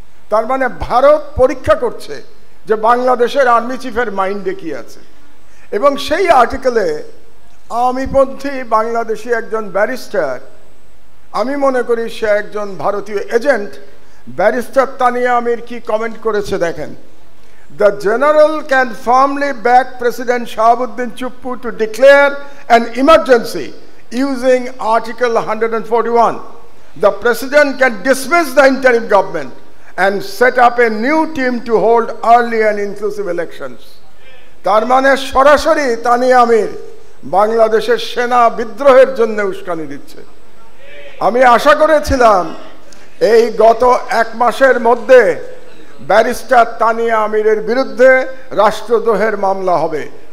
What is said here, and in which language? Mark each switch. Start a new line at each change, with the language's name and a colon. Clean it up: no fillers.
Bangla: তার মানে ভারত পরীক্ষা করছে যে বাংলাদেশের আর্মি চিফের মাইন্ডে কি আছে। এবং সেই আর্টিকেলে আমিপন্থী বাংলাদেশি একজন ব্যারিস্টার, আমি মনে করি সে একজন ভারতীয় এজেন্ট, ব্যারিস্টার তানিয়া আমির কি কমেন্ট করেছে দেখেন।
English: The general can firmly back President Shahabuddin Chuppu to declare an emergency using Article 141. The President can dismiss the interim government and set up a new team to hold early and inclusive elections.
Bangla: তার মানে সরাসরি তানিয়া আমির বাংলাদেশের সেনা বিদ্রোহের জন্য উস্কানি দিচ্ছে। আমি আশা করেছিলাম এই গত 1 মাসের মধ্যে ব্যারিস্টার তানিয়া আমিরের বিরুদ্ধে রাষ্ট্রদ্রোহের মামলা হবে।